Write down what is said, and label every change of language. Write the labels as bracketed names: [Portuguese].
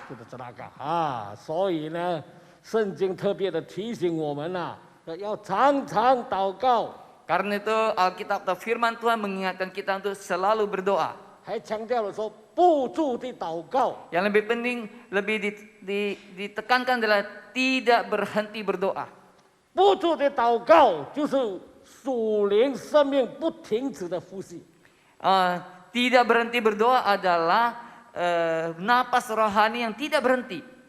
[Chinese] 这个所以呢，圣经特别的提醒我们要常常祷告。 [Indonesian] Karena itu Alkitab atau firman Tuhan mengingatkan kita untuk selalu berdoa. [Chinese] 还强调了说不住地祷告。 [Indonesian] Yang lebih penting, lebih ditekankan adalah tidak berhenti berdoa. [Chinese] 不住地祷告就是属灵生命不停止的呼吸。 [Indonesian] Tidak berhenti berdoa adalah napas rohani yang tidak berhenti.